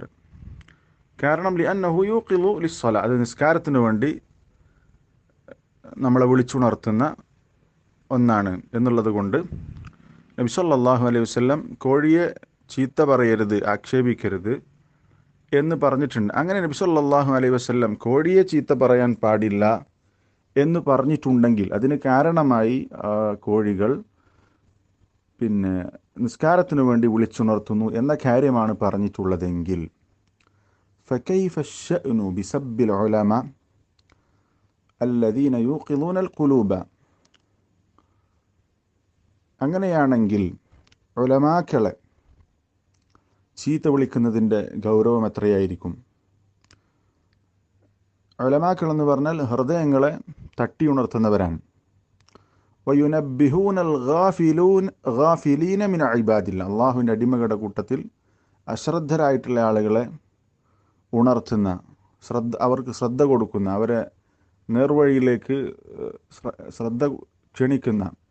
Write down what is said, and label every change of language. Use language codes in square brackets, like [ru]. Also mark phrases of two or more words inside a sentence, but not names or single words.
[ml] കാരണം [ar] لأنه يوقظ للصلاة, [ml] അത് നിസ്കാരത്തിന് വേണ്ടി നമ്മളെ വിളിച്ചുണർത്തുന്ന ഒന്നാണ് എന്നുള്ളത് കൊണ്ട് നബി [ar] صلى الله عليه وسلم [ml] കോഴിയെ ചീത്ത പറയരുത്, ആക്ഷേപിക്കരുത് എന്ന് പറഞ്ഞിട്ടുണ്ട്. അങ്ങനെ നബി [ar] صلى الله عليه وسلم [ml] കോഴിയെ ചീത്ത പറയാൻ പാടില്ല എന്ന് പറഞ്ഞിട്ടുണ്ടെങ്കിൽ അതിന് കാരണമായി കോഴികൾ നിസ്കാരത്തിനു വേണ്ടി വിളിച്ചുണർത്തുന്നു എന്ന കാര്യമാണ് പറഞ്ഞിട്ടുള്ളതെങ്കിൽ [ar] فكيف الشأن بسب العلماء الذين يوقظون القلوب. [ml] അങ്ങനെയാണെങ്കിൽ ഉലമാക്കളെ ചീത്ത വിളിക്കുന്നതിൻ്റെ ഗൗരവം എത്രയായിരിക്കും? ഉലമാക്കൾ എന്ന് പറഞ്ഞാൽ ഹൃദയങ്ങളെ തട്ടിയുണർത്തുന്നവരാണ്. [ar] وينبهون الغافلين من عباد الله, [ml] അള്ളാഹുവിൻ്റെ അടിമകളുടെ കൂട്ടത്തിൽ അശ്രദ്ധരായിട്ടുള്ള ആളുകളെ ഉണർത്തുന്ന, അവർക്ക് ശ്രദ്ധ കൊടുക്കുന്ന, അവരെ നേർവഴിയിലേക്ക് ശ്രദ്ധ ക്ഷണിക്കുന്ന,